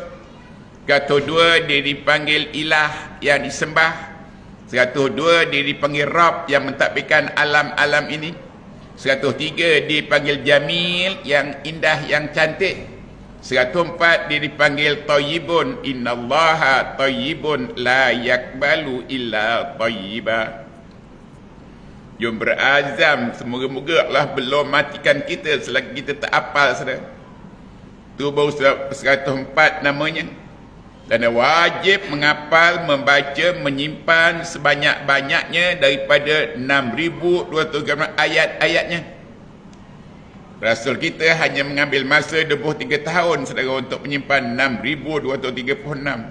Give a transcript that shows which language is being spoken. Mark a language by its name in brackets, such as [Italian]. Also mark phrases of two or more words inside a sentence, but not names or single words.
[Malay] 102 dia dipanggil Ilah yang disembah. 102 dia dipanggil Rabb yang mentadbirkan alam-alam ini. 103 dipanggil Jamil yang indah, yang cantik. [Arabic] 104 [Malay] dia dipanggil [Arabic] thayyibun, innallaha thayyibun la yakbalu illa thayyiba. [Malay] Jom berazam, semoga-moga Allah belum matikan kita selagi kita tak hafal saudara. Tu baru 104 namanya. Dan wajib menghafal, membaca, menyimpan sebanyak-banyaknya daripada 6,200 ayat-ayatnya. Rasul kita hanya mengambil masa 23 tahun saudara untuk menyimpan 6,236.